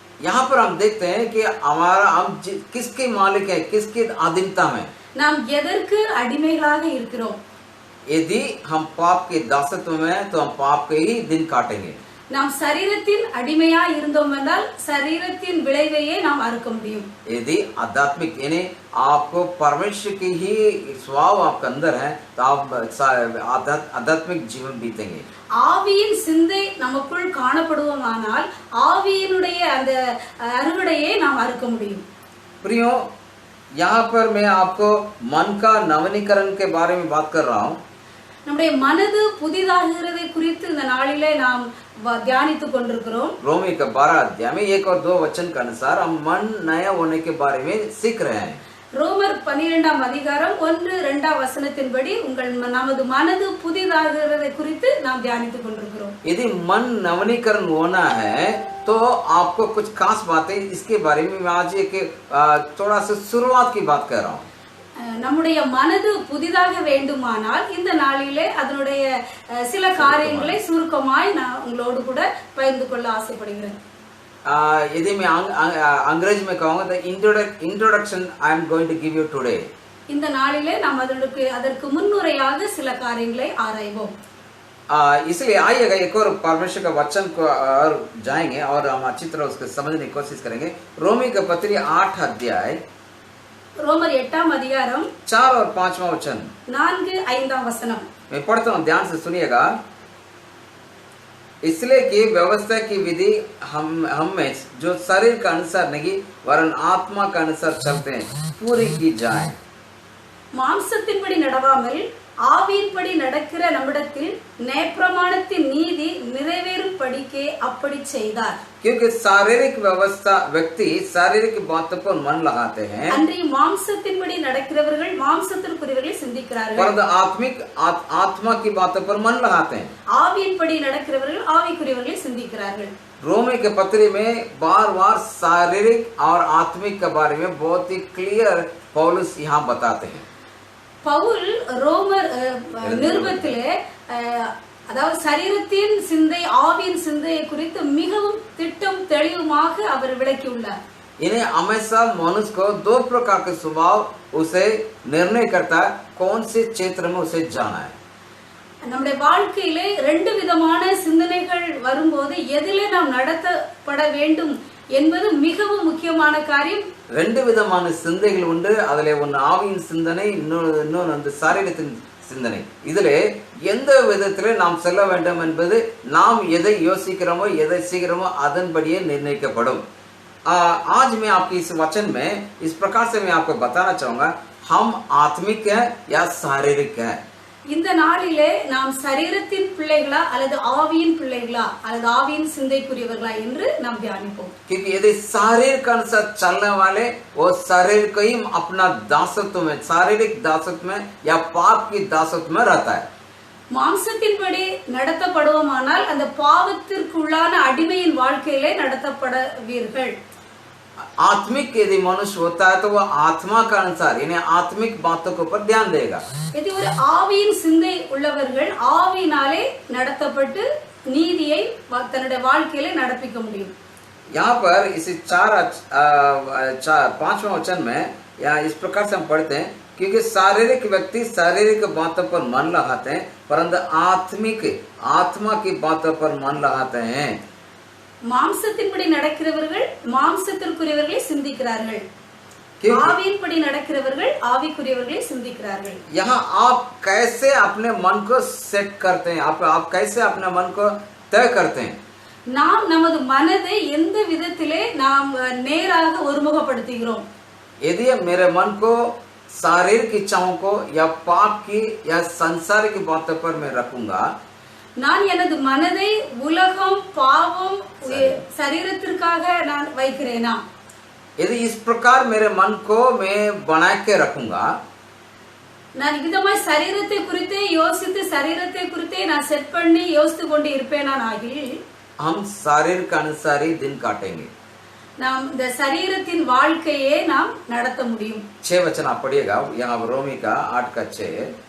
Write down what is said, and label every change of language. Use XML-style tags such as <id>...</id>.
<hi>यहाँ पर हम देखते हैं कि हम किसके मालिक है, किसके अधीनता में.</hi> <ta>நாம் எதற்கு அடிமைகளாக இருக்கிறோம்?</ta> <hi>यदि हम पाप के दासत्व में, तो हम पाप के ही दिन काटेंगे.</hi> <ta>நாம் சரீரத்தின் அடிமையா இருந்தோம் என்றால் சரீரத்தின் விளைவையே நாம் அறுக்க முடியும்.</ta> <hi>यदि आध्यात्मिक यानी आपको परमेश्वर की ही स्वभाव आपके अंदर है, तो आप आध्यात्मिक जीवन बीतेंगे.</hi> <ta>ஆவியின் சிந்தை நமக்குள் காணப்படுவோமானால் ஆவியினுடைய அந்த அறுவடையை நாம் அறுக்க முடியும்.</ta> <hi>प्रियो, यहाँ पर मैं आपको मन का नवीनीकरण के बारे में बात कर रहा हूँ.</hi> <ta>நம்முடைய மனது புதிதாகிறதை குறித்து இந்த நாளிலே நாம் தியானித்துக் கொண்டிருக்கிறோம்.</ta> <hi>रोमी का 12 अध्याय में 1 और 2 वचन के अनुसार हम मन नया होने के बारे में सीख रहे हैं.</hi> <ta>ரோமர் 12 அதிகாரம் 1-2 வசனத்தின்படி நமது மனது புதிதாகிறதை குறித்து நாம் தியானித்துக் கொண்டிருக்கிறோம்.</ta> <hi>यदि मन नवीनीकरण होना है तो आपको कुछ खास बातें इसके बारे में मैं आज एक थोड़ा सा शुरुआत की बात कर रहा हूँ.</hi> <ta>நம்முடைய மனது புதிதாக வேண்டுமானால் இந்த நாளிலே அதனுடைய சில காரியங்களை சுருக்கமாய் நான் உங்களோடு கூட பகிர்ந்து கொள்ள ஆசைப்படுகிறேன்.</ta> <hi>यदि मैं अंग्रेजी में कहूँगा तो introduction</hi> <en>I am going to give you today.</en> <ta>இந்த நாளிலே நாம் அதற்கு முன்னுரையாக சில காரியங்களை ஆராய்வோம்.</ta> <hi>इसलिए आइएगा एक और परमेश्वर का वचन को और जाएंगे और हम अच्छी तरह उसको समझने की कोशिश करेंगे. रोमी का पत्री 8 अध्याय,</hi> <ta>ரோமர் 8 அதிகாரம்</ta> <hi>4 और 5वां वचन, 4-5 वचन मैं पढ़ता हूँ, ध्यान से सुनिएगा. इसलिए कि व्यवस्था की विधि हम में जो शरीर का अनुसार नहीं वरन आत्मा का अनुसार चलते हैं पूरी की जाए.</hi> <ta>மாம்சத்தின்படி நடவாமல் ஆவியின்படி நடக்கிற நம்மிடத்தில் நியாயப்பிரமாணத்தின் நீதி நிறைவேறும் படிக்கே அப்படி செய்தார்.</ta> <hi>क्योंकि शारीरिक व्यवस्था व्यक्ति शारीरिक बातों पर मन लगाते हैं,</hi> <ta>அன்றைய மாம்சத்தின்படி நடக்கிறவர்கள் மாம்சத்திற்குரியவர்களை சிந்திக்கிறார்கள்.</ta> <hi>परंतु आत्मा की बातों पर मन लगाते हैं.</hi> <ta>ஆவியின்படி நடக்கிறவர்கள் ஆவிக்குரியவர்களை சிந்திக்கிறார்கள்.</ta> <hi>रोमी के पत्री में बार-बार शारीरिक और आत्मिक के बारे में बहुत ही क्लियर पौलुस यहाँ बताते हैं.</hi> <ta>பவுல் ரோமர் நிருபத்திலே அதாவது சரீரத்தின் சிந்தை ஆவியின் சிந்தையை குறித்து மிகவும் திட்டம் தெளிவுமாக அவர் விளக்கியுள்ளார்.</ta> <hi>इन्हें हमेशा मनुष्य को 2 प्रकार के स्वभाव उसे निर्णय करता है कौन से क्षेत्र में उसे जाना है.</hi> <ta>நம்முடைய வாழ்க்கையிலே 2 விதமான சிந்தனைகள் வரும்போது எதிலே நாம் நடத்தப்பட வேண்டும் என்பது மிகவும் முக்கியமான காரியம். 2 விதமான சிந்தைகள் உண்டு. அதிலே ஒன்று ஆவியின் சிந்தனை, இன்னொன்று சாரீரத்தின் சிந்தனை. இதிலே எந்த விதத்திலே நாம் செல்ல வேண்டும் என்பது நாம் எதை யோசிக்கிறோமோ எதை செய்கிறோமோ அதன்படியே निर्णயிக்கப்படும்.</ta> <hi>आज मैं आपकी इस वचन में इस प्रकार से मैं आपको बताना चाहूंगा, हम आत्मिक है या शारीरिक है.</hi> <ta>இந்த நாளிலே நாம் சரீரத்தின் பிள்ளைகளா அல்லது ஆவியின் பிள்ளைகளா அல்லது ஆவியின் சிந்தைக்குரியவர்களா என்று நாம் தியானிப்போம்.</ta> <hi>क्योंकि यदि शरीर के अनुसार चलने वाले वो शरीर को ही अपना दासत्व में, शारीरिक दासत्व में या पाप की दासत्व में रहता है.</hi> <ta>மாம்சத்தின்படி நடத்தப்படுவோமானால் அந்த பாவத்திற்குள்ளான அடிமையின் வாழ்க்கையிலே நடத்தப்படுவீர்கள்.</ta> <hi>आत्मिक यदि मनुष्य होता है तो वो आत्मा का अनुसार यानी आत्मिक बातों के ऊपर ध्यान देगा. यदि</hi> <ta>ஒரு ஆவியின் சிந்தை உள்ளவர்கள் ஆவியினாலே நடத்தப்பட்டு நீதியை தன்னுடைய வாழ்க்கையிலே நடப்பிக்க முடியும்.</ta> <hi>यहाँ पर इसे 5वां वचन में या इस प्रकार से हम पढ़ते हैं, क्योंकि शारीरिक व्यक्ति शारीरिक बातों पर मन लगाते हैं परंतु आत्मा की बातों पर मन लगाते हैं.</hi> <ta>மாம்சத்தின்படி நடக்கிறவர்கள் மாம்சத்திற்குரியவர்களை சிந்திக்கிறார்கள். ஆவியின்படி நடக்கிறவர்கள் ஆவிக்குரியவர்களை சிந்திக்கிறார்கள்.</ta> <hi>यहाँ आप कैसे अपने मन को सेट करते हैं, आप कैसे अपने मन को तय करते हैं?</hi> <ta>நாம் நமது மனதை எந்த விதத்திலே நாம் நேராக ஒருமுகப்படுத்துகிறோம்?</ta> <hi>यदि मेरे मन को शारीरिक इच्छाओं को या पाप की या संसार की बातों पर मैं रखूंगा,</hi> <ta>நான் எனது மனதை உலகம் பாவம் சரீரத்திற்காக நான் வைக்கிறேனா?</ta> <hi>यदि इस प्रकार मेरे मन को मैं बना के रखूंगा,</hi> <ta>நான் விதமாய் சரீரத்தை குறித்தே யோசித்து சரீரத்தை குறித்தே நான் செட் பண்ணி யோசித்து கொண்டு இருப்பேனாகில்</ta> <hi>हम शरीर के अनुसार ही दिन काटेंगे.</hi> <ta>நாம் இந்த சரீரத்தின் வாழ்க்கையே நாம் நடத்த முடியும்.</ta> <hi>6 वचन आप पढ़िएगा, यहाँ रोमी का 8 का 6.</hi>